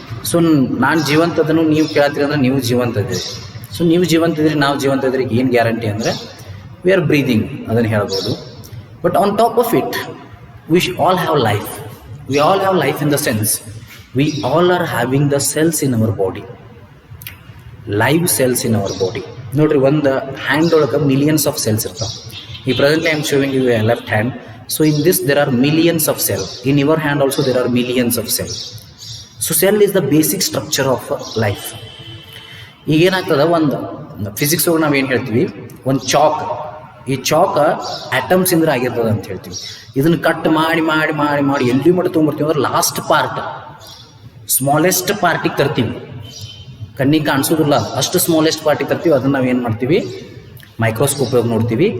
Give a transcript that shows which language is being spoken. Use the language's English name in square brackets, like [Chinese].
[Kannada] So ನಾನು ಜೀವಂತ ಅದನ್ನು ನೀವು ಕೇಳ್ತೀರಿ ಅಂದ್ರೆ ನೀವು ಜೀವಂತ ಇದ್ದೀರಿ. ಸೊ ನೀವು ಜೀವಂತ ಇದ್ರಿ, ನಾವು ಜೀವಂತ ಇದ್ರಿ, ಏನು ಗ್ಯಾರಂಟಿ ಅಂದರೆ [English] we are breathing, [Kannada] ಅದನ್ನು ಹೇಳ್ಬೋದು. [English] But on top of it we all have life. We all have life in the sense we all are having the cells in our body, live cells in our body. [Kannada] ನೋಡ್ರಿ, ಒಂದು hand ಒಳಗೆ [English] millions of cells [Kannada] ಇರ್ತಾವೆ. [English] ಈ presently I am showing you a left hand. So in this there are millions of cells. In your hand also there are millions of cells. So cell is the basic structure of life. [Kannada] ಈಗ ಏನಾಗ್ತದೆ, ಒಂದು physics ಒಳಗೆ ನಾವು ಏನು ಹೇಳ್ತೀವಿ, ಒಂದು chalk, ಈ ಚಾಕ atoms ಇಂದ್ರೆ ಆಗಿರ್ತದೆ ಅಂತ ಹೇಳ್ತೀವಿ. ಇದನ್ನು ಕಟ್ ಮಾಡಿ ಮಾಡಿ ಮಾಡಿ ಮಾಡಿ ಎಲ್ಲಿ ಮಾಡಿ ತೊಗೊಂಬರ್ತೀವಿ ಅಂದ್ರೆ ಲಾಸ್ಟ್ ಪಾರ್ಟ್, ಸ್ಮಾಲೆಸ್ಟ್ ಪಾರ್ಟಿಗೆ ತರ್ತೀವಿ. ಕಣ್ಣಿಗೆ ಕಾಣಿಸೋದಿಲ್ಲ ಅಷ್ಟು ಸ್ಮಾಲೆಸ್ಟ್ ಪಾರ್ಟಿಗೆ ತರ್ತೀವಿ. ಅದನ್ನು ನಾವು ಏನು ಮಾಡ್ತೀವಿ, ಮೈಕ್ರೋಸ್ಕೋಪ್ ನೋಡ್ತೀವಿ.